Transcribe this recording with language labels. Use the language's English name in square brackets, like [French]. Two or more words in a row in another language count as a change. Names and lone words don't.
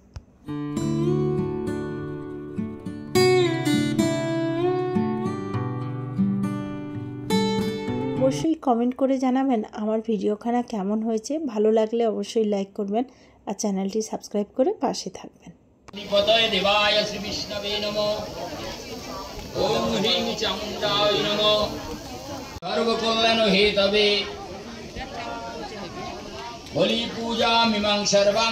[Bangla] অবশ্যই কমেন্ট করে জানাবেন আমার ভিডিওখানা কেমন হয়েছে। ভালো লাগলে অবশ্যই লাইক করবেন আর চ্যানেলটি সাবস্ক্রাইব করে পাশে থাকবেন। [Sanskrit] पतये देवाय श्री विष्णवे नमः। ओम ह्रीं चामुण्डाय नमः। सर्वकल्याण हेतवे बलि पूजा मिमां सर्वां